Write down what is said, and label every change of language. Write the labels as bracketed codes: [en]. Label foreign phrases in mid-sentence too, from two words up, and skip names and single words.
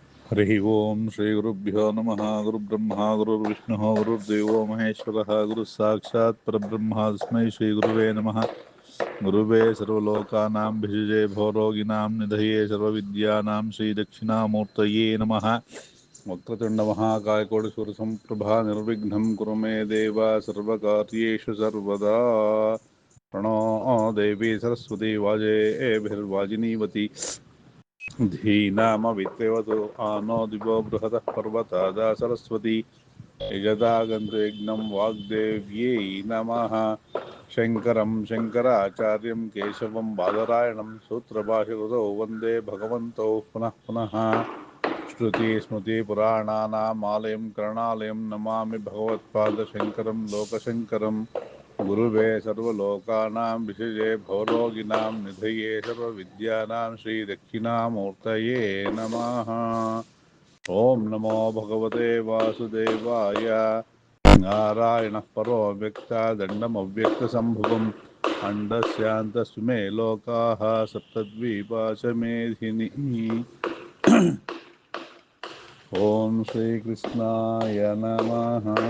[sa] ಹರಿ ಓಂ ಶ್ರೀ ಗುರುಭ್ಯೋ ನಮಃ. ಗುರುಬ್ರಹ್ಮ ಗುರುರ್ವಿಷ್ಣು ಗುರುರ್ದೇವೋ ಮಹೇಶ್ವರ ಗುರು ಸಾಕ್ಷಾತ್ ಪರಬ್ರಹ್ಮ ತಸ್ಮೈ ಶ್ರೀ ಗುರುವೇ ನಮಃ. ಗುರುವೇ ಸರ್ವಲೋಕಾನಾಂ ಭಿಷಜೇ ಭವರೋಗಿಣಾಂ ನಿಧಯೇ ಸರ್ವವಿದ್ಯಾನಾಂ ಶ್ರೀ ದಕ್ಷಿಣಾಮೂರ್ತಯೇ ನಮಃ. ವಕ್ರತುಂಡ ಮಹಾಕಾಯಕೋಟಿ ಸೂರ್ಯಸಂಪ್ರಭಾ ನಿರ್ವಿಘ್ನಂ ಕುರು ಮೇ ದೇವ ಸರ್ವಕಾರ್ಯೇಷು ಸರ್ವದಾ. ಪ್ರಣೋ ದೇವಿ ಸರಸ್ವತಿ ವಾಜೇಭಿರ್ವಾಜಿನೀವತಿ ಧೀನಾಮವಿತ್ರೇವತು ಆನೋ ದಿವೋ ಬೃಹತಃ ಪರ್ವತಾದ ಸರಸ್ವತಿ ಯಜದಾಗಂತು ಯಜ್ಞಂ ವಾಗ್ದೇವ್ಯೈ ನಮಃ. ಶಂಕರಂ ಶಂಕರಾಚಾರ್ಯಂ ಕೇಶವಂ ಬಾದರಾಯಣಂ ಸೂತ್ರಭಾಷಕೃತೌ ವಂದೇ ಭಗವಂತೌ ಪುನಃ ಪುನಃ. ಶ್ರುತಿ ಸ್ಮೃತಿ ಪುರಾಣಾನಾಮಾಲಯಂ ಕರುಣಾಲಯಂ ನಮಾಮಿ ಭಗವತ್ಪಾದಶಂಕರಂ ಲೋಕಶಂಕರಂ. ಗುರುವೇ ಸರ್ವಲೋಕಾನಾಂ ವಿಷಜೇ ಭವರೋಗಿಣಾಂ ನಿಧಯೇ ಸರ್ವವಿದ್ಯಾನಾಂ ಶ್ರೀ ದಕ್ಷಿಣಾಮೂರ್ತಯೇ ನಮಃ. ಓಂ ನಮೋ ಭಗವತೆ ವಾಸುದೇವಾಯ. ನಾರಾಯಣಃ ಪರೋ ಅವ್ಯಕ್ತ ದಂಡಮವ್ಯಕ್ತಸಂಭುವಂ ಅಂಡಸ್ಯಾಂತಸ್ತು ಮೇ ಲೋಕಾಃ ಸಪ್ತದ್ವೀಪಾ ಚ ಮೇಧಿನಿ. ಓಂ ಶ್ರೀಕೃಷ್ಣಾಯ ನಮಃ.